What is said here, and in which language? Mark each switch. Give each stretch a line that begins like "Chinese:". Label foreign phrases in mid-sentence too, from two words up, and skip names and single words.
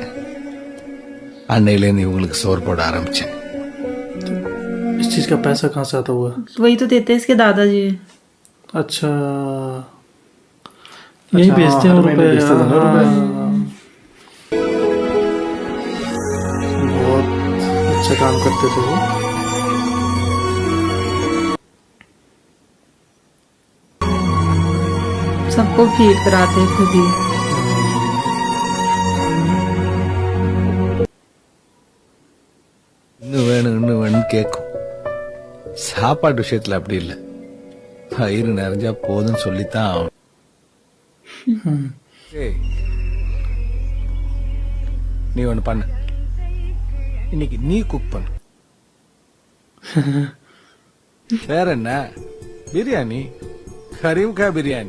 Tamil: அன்னையிலேருந்து இவங்களுக்கு சோறு போட ஆரம்பிச்சேன்.
Hindi: इस चीज का पैसा कहाँ से आता हुआ? वही तो देते हैं इसके दादाजी. अच्छा यही बेचते हैं हाँ, रुपए. महीने बेचते थे ना रुपए. बहुत अच्छा काम करते थे वो. सबको फीड कराते हैं खुद ही.
Tamil: இன்னும் வேணும்னு கேட்கும். சாப்பாடு விஷயத்துல அப்படி இல்லை. வயிறு நிறைஞ்சா போதும்னு சொல்லித்தான் ஆகணும். ஏய், நீ ஒண்ணு பண்ணு. இன்னைக்கு நீ குக் பண்ணு. வேற என்ன பிரியாணி கரீம் கா பிரியாணி